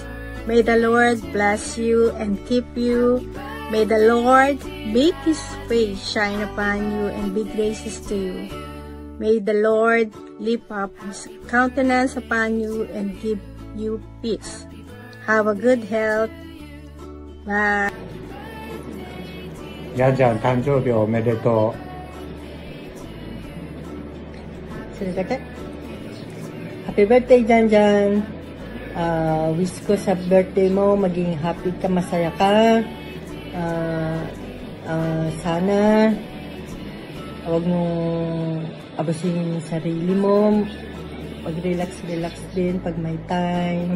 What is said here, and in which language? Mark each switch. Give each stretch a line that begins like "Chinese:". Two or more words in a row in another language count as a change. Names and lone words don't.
English: May the Lord bless you and keep you. May the Lord make His face shine upon you and be gracious to you. May the Lord lift up His countenance upon you and give you peace. Have a good health. Bye.
Japanese: やじゃん、誕生日おめでとう。
English: それだけ Happy birthday, Janjan.
Filipino: Wish ko sa birthday mo, maging happy ka, masaya ka. Sana huwag mong abusin yung sarili mo. Mag-relax din pag may time.